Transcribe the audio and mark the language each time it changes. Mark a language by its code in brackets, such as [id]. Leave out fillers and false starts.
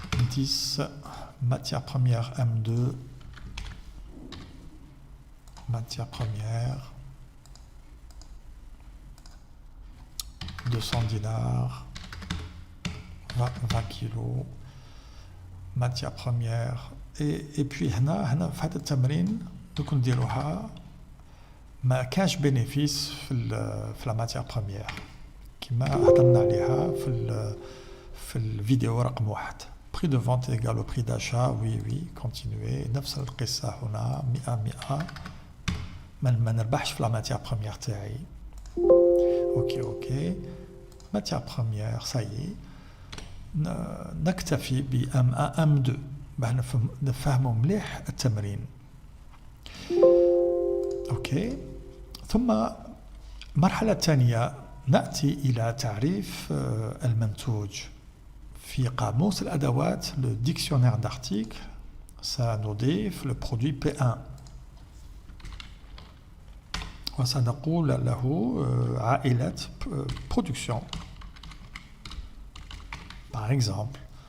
[fr] 10 matière première M2, matière première 200 dinars, 20 kilos matière première. et puis [ar] هنا في هذا التمرين دوك نديروها ما كاش بينيفيس في لا ماتيير بروميير كما هضرنا عليها في الفيديو رقم 1. [fr] prix de vente égale au prix d'achat, oui continuez. [ar] نفس القصة هنا 100 ما نربحش في لا ماتيير بروميير تاعي. اوكي ماتيير بروميير سايي نكتفي ب M1 M2 باه نفهموا مليح التمرين. اوكي, ثم المرحلة الثانية نأتي إلى تعريف المنتوج. في قاموس الأدوات [fr] le dictionnaire d'articles [ar] سنضيف le produit P1 وسنقول له عائلة production par exemple.